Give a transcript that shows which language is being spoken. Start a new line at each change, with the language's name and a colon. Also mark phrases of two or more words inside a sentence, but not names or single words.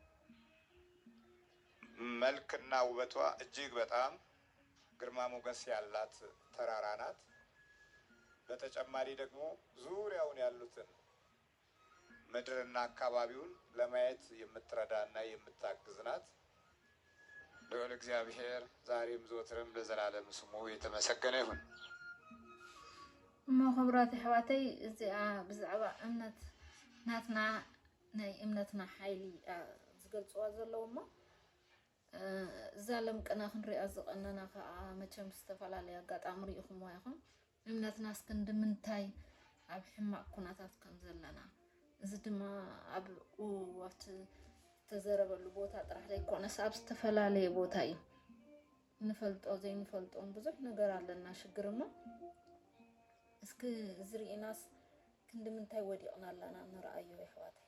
Amharic: መልክና ውበቷ እጅግ በጣም ግርማ ሞገስ ያላት ተራራ ናት። በተጨማሪ ደግሞ ዙሪያውን ያሉትን ምድርና አካባቢውን ለማየት የምትረዳና የምታግዝ ናት። ልዑል እግዚአብሔር ዛሬም ዘወትርም ለዘላለም ስሙ የተመሰገነ ይሁን።
Tigrinya: መኸብራት ሕዋተይ እዚኣ ብዛዕባ እምነት ናትና ናይ እምነትና ሓይሊ ዝገልፅዋ ዘለዉ እሞ እዛ ለምቅና ክንሪኣ ዝቐነና ከዓ መቸም ዝተፈላለየ ኣጋጣሚ ሪኢኹምዋ ኢኹም። እምነትና እስክንድምንታይ ኣብ ሕማቅ ኩነታት ከም ዘለና እዚ ድማ ኣብ ኣብቲ ተዘረበሉ ቦታ ጥራሕ ዘይኮነስ ኣብ ዝተፈላለየ ቦታ እዩ። ንፈልጦ ዘይንፈልጦን ብዙሕ ነገር ኣለና ሽግር እሞ እስኪ ዝርኢናስ ክንድምንታይ ወዲቕና ኣለና ንርአዮ ኣሕዋተይ።